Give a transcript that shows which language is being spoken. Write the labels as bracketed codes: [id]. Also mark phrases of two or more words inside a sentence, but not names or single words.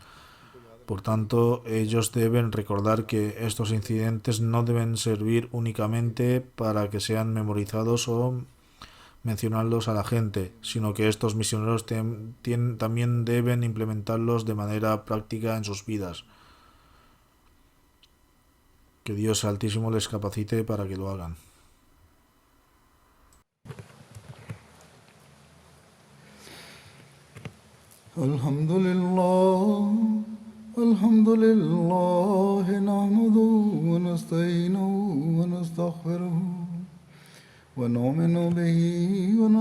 [es] Por tanto, ellos deben recordar que estos incidentes no deben servir únicamente para que sean memorizados o mencionarlos a la gente, sino que estos misioneros también deben implementarlos de manera práctica en sus vidas. Que Dios Altísimo les capacite para que lo hagan. [ar] الحمد لله نحمده ونستعينه ونستغفره ونؤمن به و